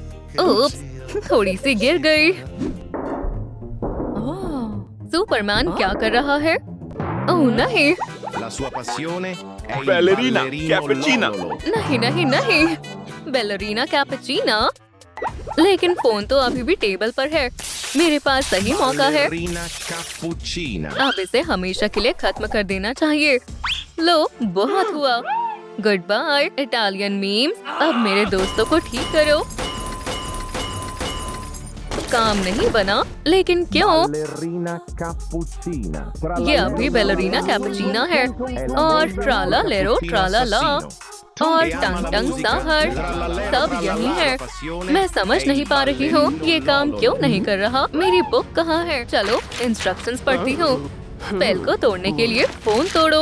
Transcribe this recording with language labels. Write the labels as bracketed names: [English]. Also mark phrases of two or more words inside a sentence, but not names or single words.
[Hindi] ओप्स, थोड़ी सी गिर गई। सुपरमैन क्या कर रहा है? ओह नहीं, [Italian] La sua passione è il Ballerina ballerino cappuccina. Lollo. [Hindi] नहीं नहीं नहीं, बैलरीना कैपुचिना। लेकिन फोन तो अभी भी टेबल पर है। मेरे पास सही मौका है। Ballerina cappuccina. अब इसे हमेशा के लिए खत्म कर देना चाहिए। लो, बहुत हुआ। [English] good bye Italian memes. [Hindi] अब मेरे दोस्तों को ठीक करो। काम नहीं बना, लेकिन क्यों? Ballerina cappuccina. ये अभी बैलरीना कैपुचिना है और ट्राला लेरो ट्राला ला और टंग टंग साहर सब यही है। मैं समझ नहीं पा रही हूँ ये काम क्यों नहीं कर रहा। मेरी बुक कहाँ है? चलो इंस्ट्रक्शंस पढ़ती हूँ। स्पेल को तोड़ने के लिए फोन तोड़ो।